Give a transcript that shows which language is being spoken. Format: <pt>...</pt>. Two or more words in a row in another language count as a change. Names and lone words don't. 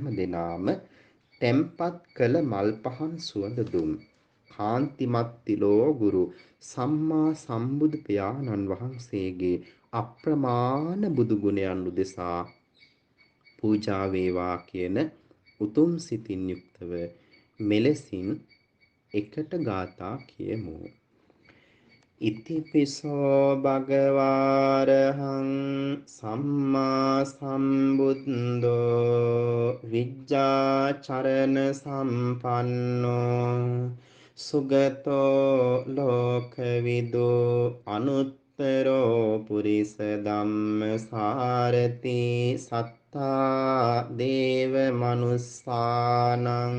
<si>දිනාම තැම්පත් කළ මල් පහන් සුවඳ දුම් කාන්තිමත් තිලෝ ගුරු සම්මා සම්බුදු පියාණන් වහන්සේගේ අප්‍රමාණ බුදු ගුණයන් උදෙසා පූජා වේවා කියන උතුම් සිතින් යුක්තව මෙලෙසින් එකට ගාථා කියමු.</si> <pi>ඉතිපිසෝ භගවාරහං සම්මා සම්බුද්ධෝ විජ්ජාචරණ සම්පන්නෝ සුගතෝ ලෝකවිදු අනුත්තරෝ පුරිස ධම්මසාරති සත්තා දේව මනුස්සානං</pi>